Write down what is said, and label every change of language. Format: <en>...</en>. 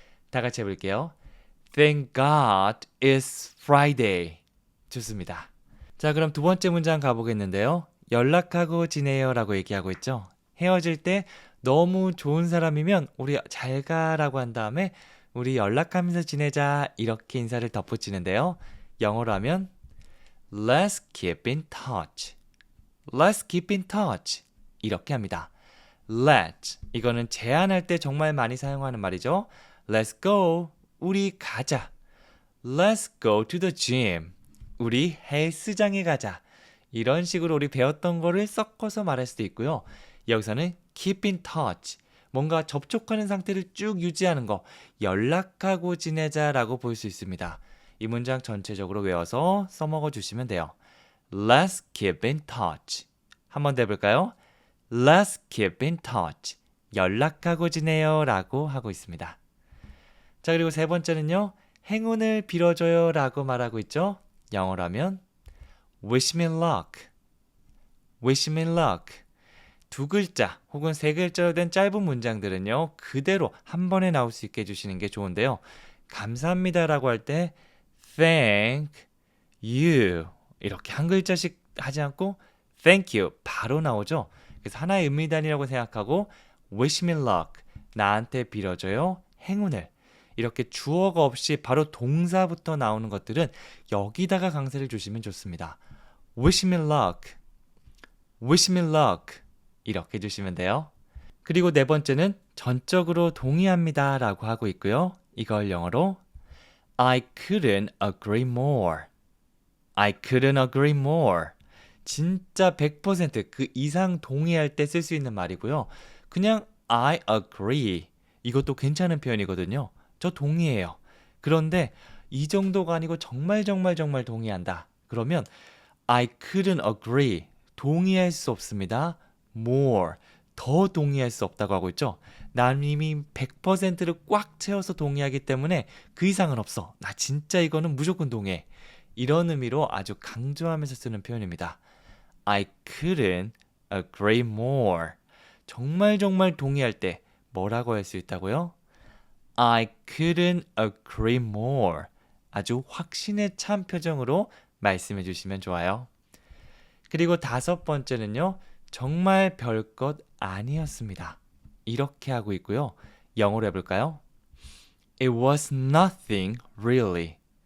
<ko>다 같이 해볼게요.</ko> <en>Thank God it's Friday.</en> <ko>좋습니다. 자, 그럼 두 번째 문장 가보겠는데요. 연락하고 지내요 라고 얘기하고 있죠. 헤어질 때 너무 좋은 사람이면 우리 잘 가라고 한 다음에 우리 연락하면서 지내자 이렇게 인사를 덧붙이는데요. 영어로 하면</ko> <en>Let's keep in touch. Let's keep in touch.</en> <ko>이렇게 합니다. Let's 이거는 제안할 때 정말 많이 사용하는 말이죠.</ko> <en>Let's go.</en> <ko>우리 가자.</ko> <en>Let's go to the gym.</en> <ko>우리 헬스장에 가자. 이런 식으로 우리 배웠던 거를 섞어서 말할 수도 있고요. 여기서는</ko> <en>keep in touch.</en> <ko>뭔가 접촉하는 상태를 쭉 유지하는 거. 연락하고 지내자라고 볼 수 있습니다. 이 문장 전체적으로 외워서 써먹어 주시면 돼요.</ko> <en>Let's keep in touch.</en> <ko>한번 더 해볼까요?</ko> <en>Let's keep in touch.</en> <ko>연락하고 지내요 라고 하고 있습니다. 자, 그리고 세 번째는요. 행운을 빌어줘요 라고 말하고 있죠. 영어로 하면</ko> <en>Wish me luck. Wish me luck.</en> <ko>두 글자 혹은 세 글자로 된 짧은 문장들은요. 그대로 한 번에 나올 수 있게 해주시는 게 좋은데요. 감사합니다 라고 할 때</ko> <en>Thank you</en> <ko>이렇게 한 글자씩 하지 않고 Thank you 바로 나오죠. 그래서 하나의 의미 단위라고 생각하고</ko> <en>Wish me luck</en> <ko>나한테 빌어줘요 행운을 이렇게 주어가 없이 바로 동사부터 나오는 것들은 여기다가 강세를 주시면 좋습니다.</ko> <en>Wish me luck Wish me luck</en> <ko>이렇게 해주시면 돼요. 그리고 네 번째는 전적으로 동의합니다 라고 하고 있고요. 이걸 영어로</ko> <en>I couldn't agree more. I couldn't agree more.</en> <ko>진짜 100% 그 이상 동의할 때 쓸 수 있는 말이고요.</ko> <en>그냥 I agree.</en> <ko>이것도 괜찮은 표현이거든요. 저 동의해요. 그런데 이 정도가 아니고 정말 동의한다. 그러면</ko> <en>I couldn't agree.</en> <ko>동의할 수 없습니다. more. 더 동의할 수 없다고 하고 있죠. 난 이미 100%를 꽉 채워서 동의하기 때문에 그 이상은 없어. 나 진짜 이거는 무조건 동의해. 이런 의미로 아주 강조하면서 쓰는 표현입니다.</ko> <en>I couldn't agree more.</en> <ko>정말 동의할 때 뭐라고 할 수 있다고요?</ko> <en>I couldn't agree more.</en> <ko>아주 확신에 찬 표정으로 말씀해 주시면 좋아요. 그리고 다섯 번째는요. 정말 별것 아니었습니다. 이렇게 하고 있고요. 영어로 해볼까요?</ko> <en>It was nothing really.</en>